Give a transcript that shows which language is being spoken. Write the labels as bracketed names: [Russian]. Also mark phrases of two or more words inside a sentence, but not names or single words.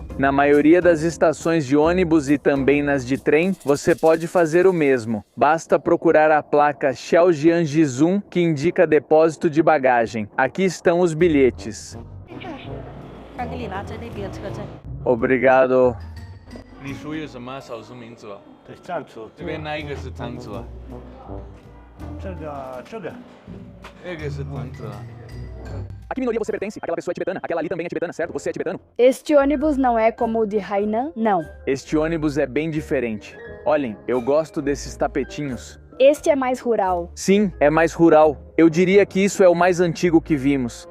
[Portuguese] Na maioria das estações de ônibus e também nas de trem, você pode fazer o mesmo. Basta procurar a placa Xiaojianjizun, que indica depósito de bagagem. Aqui estão os bilhetes. Obrigado. [Chinese] 你属于什么少数民族啊？对，藏族。这边那一个是藏族啊？这个是藏族啊。 [Portuguese] A que minoria você pertence? Aquela pessoa é tibetana? Aquela ali também é tibetana, certo? Você é tibetano? Este ônibus não é como o de Hainan, não. Este ônibus é bem diferente. Olhem, eu gosto desses tapetinhos. Este é mais rural. Sim, é mais rural. Eu diria que isso é o mais antigo que vimos.